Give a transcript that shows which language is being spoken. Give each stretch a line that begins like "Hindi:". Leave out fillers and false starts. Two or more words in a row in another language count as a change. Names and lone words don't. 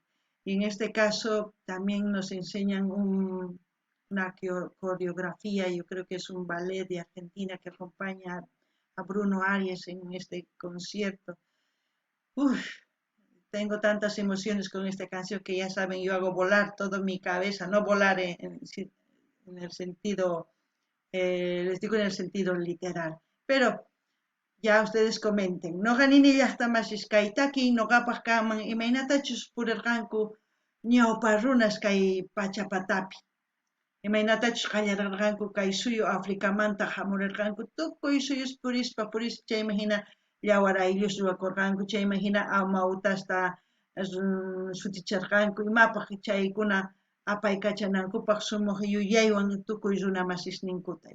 Spanish: Y en este caso también nos enseñan una coreografía, yo creo que es un ballet de Argentina que acompaña a Bruno Arias en este concierto. Uf, tengo tantas emociones con esta canción que ya saben, yo hago volar toda mi cabeza, no volar en el sentido, les digo en el sentido literal. Pero ya ustedes comenten.
Quechua: No ganini llaqtamas iskaitaki, no gapas kaman, imaynatachus purirqanku ñawpa runas kay pachapatapi. Imaynatachus qallararqanku kay suyu Afrikamanta hamurirqanku, tukuy suyus purispa chayman hina llawar ayllus ruwakurqanku, chayman hina amautasta suticharqanku, imapaq chaykuna apaykachanankupaq sumaq yuyaywan tukuy runa masisninkuta.